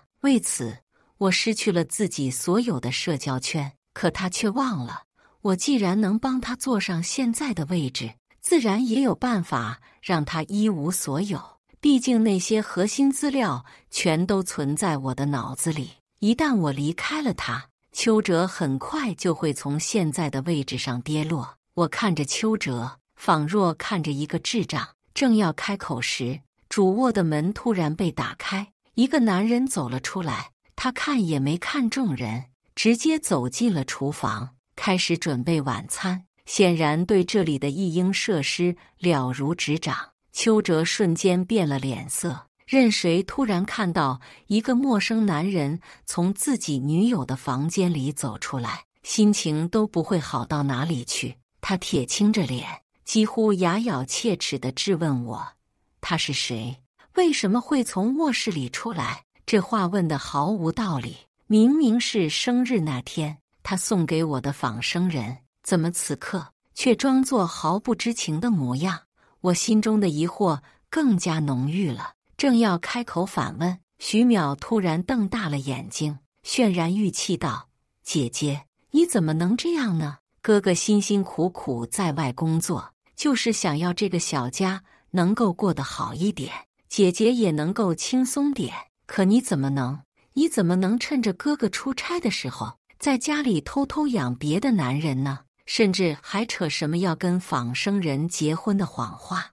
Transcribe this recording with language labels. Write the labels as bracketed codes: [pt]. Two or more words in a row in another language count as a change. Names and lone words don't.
[zh] 為此我失去了自己所有的社交圈，可他卻忘了，我既然能幫他坐上現在的位置，自然也有辦法讓他一無所有。畢竟那些核心資料全都存在我的腦子裡，一旦我離開了他，邱哲很快就會從現在的位置上跌落。我看着邱哲，仿若看着一個智障，正要開口時，主臥的門突然被打開，一個男人走了出來。他看也沒看眾人，直接走進了廚房，開始準備晚餐，顯然對這裡的育嬰設施了如指掌。邱哲瞬間變了臉色，任誰突然看到一個陌生男人從自己女友的房間裡走出來，心情都不會好到哪裡去。他鐵青着臉，幾乎牙咬切齒地質問我：他是誰？為什麼會從臥室裡出來？這話問得毫無道理，明明是生日那天他送給我的仿生人，怎麼此刻卻裝作毫不知情的模樣？我心中的疑惑更加濃郁了，正要開口反問，徐淼突然瞪大了眼睛，渲然欲泣道：姐姐，你怎麼能這樣呢？哥哥辛辛苦苦在外工作，就是想要這個小家能夠過得好一點，姐姐也能夠輕鬆點。可你怎麼能趁着哥哥出差的時候，在家裡偷偷養別的男人呢？甚至還扯什麼要跟仿生人結婚的謊話。